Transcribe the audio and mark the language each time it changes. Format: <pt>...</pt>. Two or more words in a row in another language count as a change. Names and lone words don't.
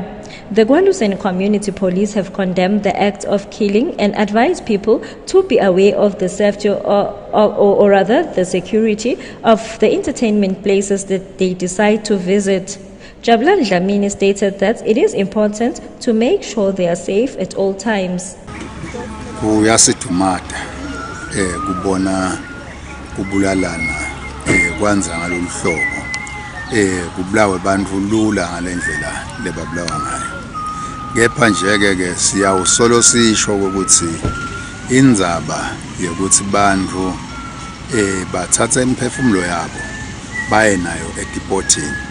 <en>The Gwaluseni Community Police have condemned the act of killing and advised people to be aware of the safety or rather the security of the entertainment places that they decide to visit. Jabulani Dlamini stated that it is important to make sure they are safe at all times.</en> <ss>Kuyasithumata kubona kubulalana kwanza ngalolu hlobo kubulawe bantu lula ngalendlela lebabulawa ngayo. Kepha nje-ke siyawusolo sisho ukuthi indzaba yokuthi bantu bathatha imiphefumulo yabo baye nayo edipotini.</ss>